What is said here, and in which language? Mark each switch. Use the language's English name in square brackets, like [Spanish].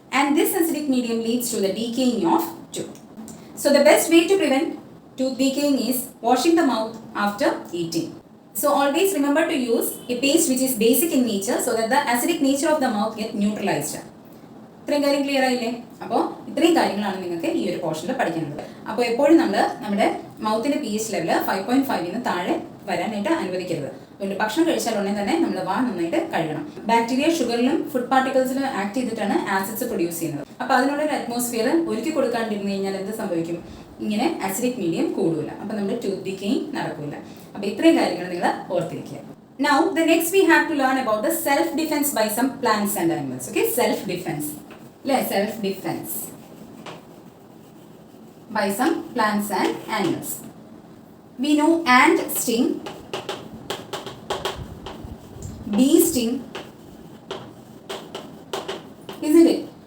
[English] And this acidic medium leads to the decaying of tooth. So the best way to prevent tooth decaying is washing the mouth after eating. So always remember to use a paste which is basic in nature so that the acidic nature of the mouth get neutralized. [Malayalam] ഇത്രയും കാര്യം clear ആയില്ലേ? അപ്പോൾ ഇത്രയും കാര്യങ്ങളാണ് നിങ്ങൾക്ക് ഈ ഒരു പോർഷനിൽ പഠിക്കുന്നത്. അപ്പോൾ എപ്പോഴും നമ്മൾ നമ്മുടെ മൗത്തിൻ്റെ pH ലെവൽ 5.5 താഴെ വരാനായിട്ട് അനുവദിക്കരുത്. അതുകൊണ്ട് ഭക്ഷണം കഴിച്ചാൽ ഉടനെ തന്നെ നമ്മൾ വാ നന്നായിട്ട് കഴുകണം. ബാക്ടീരിയ ഷുഗറിലും ഫുഡ് പാർട്ടിക്കിൾസിലും ആക്ട് ചെയ്തിട്ടാണ് ആസിഡ്സ് പ്രൊഡ്യൂസ് ചെയ്യുന്നത്. അപ്പോൾ അതിനുള്ളൊരു അറ്റ്മോസ്ഫിയർ ഒരുക്കി കൊടുക്കാണ്ടിരുന്നു കഴിഞ്ഞാൽ എന്ത് സംഭവിക്കും? ഇങ്ങനെ അസിഡിക് മീഡിയം കൂടില്ല. അപ്പോൾ നമ്മുടെ ടൂത്ത് ഡിക്കേയിങ് നടക്കില്ല. അപ്പോൾ ഇത്രയും കാര്യങ്ങൾ നിങ്ങൾ ഓർത്തിരിക്കുക. [English] Now the next we have to learn about the self defense by some plants and animals. Okay, self defense. Self defense by some plants and animals. We know ant sting, bee sting, isn't it?